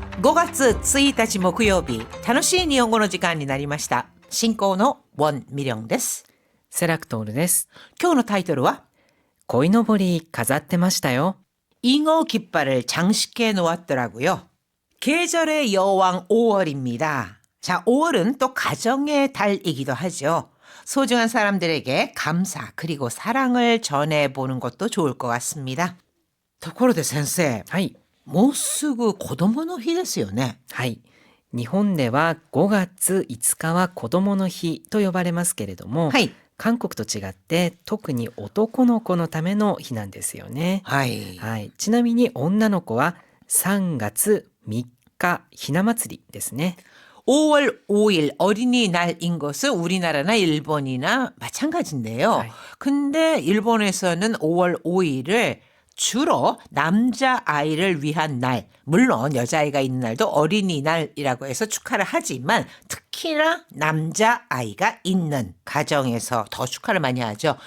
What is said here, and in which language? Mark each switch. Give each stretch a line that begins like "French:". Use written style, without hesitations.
Japanese: 5月1日木曜日、楽しい日本語の時間になりました。進行のウォン・ミリョンです。セラクトールです。今日のタイトルは鯉のぼり飾ってましたよ。
Korean: 잉어 깃발을 장식해 놓았더라고요. 계절의 여왕 5월입니다. 자, 5월은 또 가정의 달이기도 하죠. 소중한 사람들에게 감사 그리고 사랑을 전해보는 것도 좋을 것 같습니다.
Japanese: ところで先生、はい。もうすぐ子供の日ですよね。はい。日本では5月5日は子供の日と呼ばれますけれども、はい。韓国と違って特に男の子のための日なんですよね。はい。はい。ちなみに女の子は3月3日ひな祭りですね。
Korean: 5월 5일 어린이날인 것은 우리나라나 일본이나 마찬가지인데요. 네. 근데 일본에서는 5월 5일을 주로 남자아이를 위한 날, 물론 여자아이가 있는 날도 어린이날이라고 해서 축하를 하지만 특히나 남자아이가 있는 가정에서 더 축하를 많이 하죠.